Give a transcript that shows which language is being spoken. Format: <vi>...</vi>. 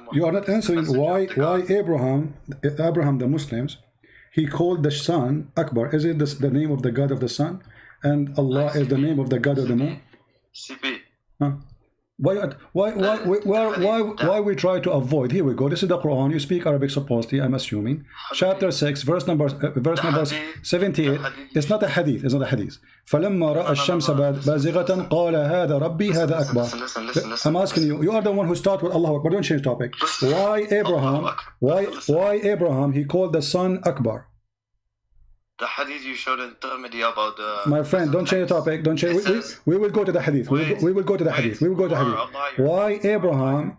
<en>You are not answering why Abraham the Muslims he called the sun Akbar. Is it the name of the God of the sun, and Allah is the name of the God of the moon? CP. Huh? Why we try to avoid? Here we go. This is the Quran. You speak Arabic supposedly, I'm assuming. Chapter 6, verse number 78. It's not a hadith. It's not a hadith.</en> <ar>فلما رأى الشمس بازغة قال هذا ربي هذا أكبر.</ar> <en>I'm asking you. You are the one who started with Allahu Akbar. Don't change topic. Why Abraham? He called the sun Akbar. The hadith you showed in Tirmidhi about the... My friend, don't change the topic. Don't change. We will go to the hadith. We will go to the hadith. We will go to the hadith. Why Abraham?</en>